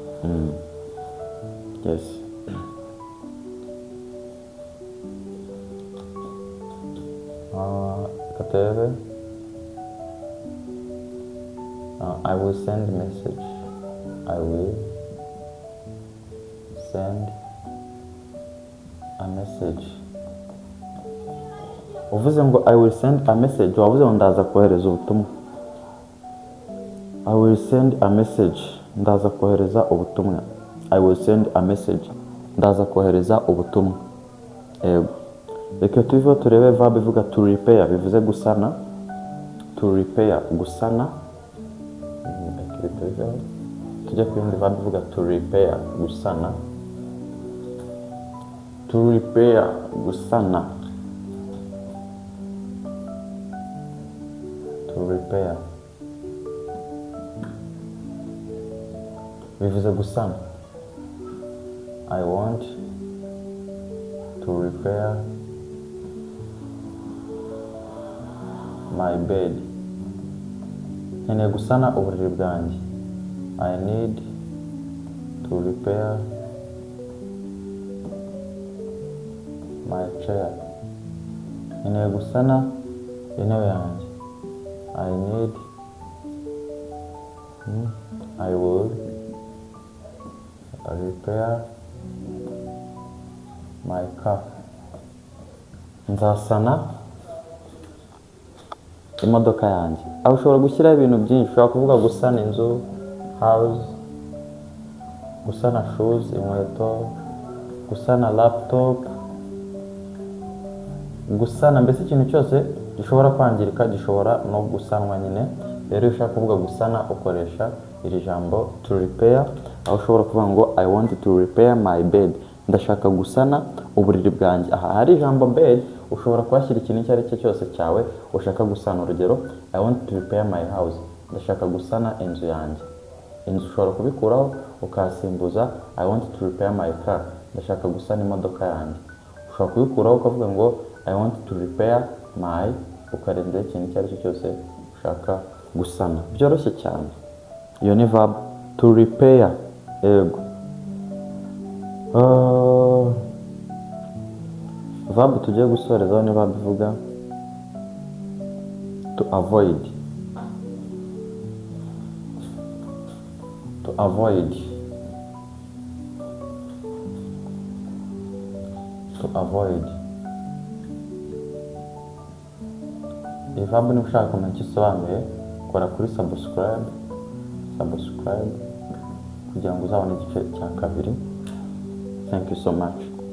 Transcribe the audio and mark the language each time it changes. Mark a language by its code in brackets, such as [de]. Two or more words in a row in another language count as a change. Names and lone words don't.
[en] Yes. Katebe. I will send message. I will send a message. [rw] Uvuze ngo [en] I will send a message, [rw] wavuze ngo ndaza kohereza ubutumwa. [en] I will send a message, [rw] ndaza kohereza ubutumwa. [en] I will send a message, [rw] ndaza kohereza ubutumwa. Yego. Reka tuve turebe verb ivuga [en] to repair, [rw] bivuze gusana. [en] To repair, [rw] gusana. Tujya ku yindi verb ivuga [en] to repair, [rw] gusana. [en] To repair, gusana. To repair, [rw] bivuze gusana. [en] I want to repair my bed. [rw] Nkeneye gusana uburiri bwanjye. [en] I need to repair my chair. [rw] Nkeneye gusana intebe yanjye. [en] I need, I will repair my car. [rw] nzasana imodoka yanjye. Aho ushobora gushyiraho ibintu byinshi, ushobora kuvuga gusana inzu, house, gusana shoes, inkweto, gusana laptop, gusana mbese ikintu cyose gishobora kwangirika gishobora no gusanwa nyine. Rero iyo ushaka kuvuga gusana ukoresha iri jambo [en] to repair, [rw] aho ushobora kuvuga ngo [en] I want to repair my bed, [rw] ndashaka gusana uburiri bwanjye. Aha hari ijambo bed ushobora kuhashyira ikintu icyo ari cyo cyose cyawe ushaka gusana. Urugero, [en] I want to repair my house, [rw] ndashaka gusana inzu yanjye. Inzu ushobora kubikuraho ukasimbuza [en] I want to repair my car, [rw] ndashaka gusana imodoka yanjye. Ushobora kubikuraho ukavuga ngo [en] I want to repair my, [rw] ukarenzaho ikintu icyo ari cyo cyose ushaka gusana. Byoroshye cyane. Iyo ni verb [en] to repair. [rw] Yego. Verb tugiye gusorezaho ni verb ivuga [en] to avoid. To avoid. To avoid. [rw] Iyi verb niba ushaka kumenya icyo isobanuye, kora kuri subscribe kugira ngo uzabone igice cya kabiri. [en] Thank you so much.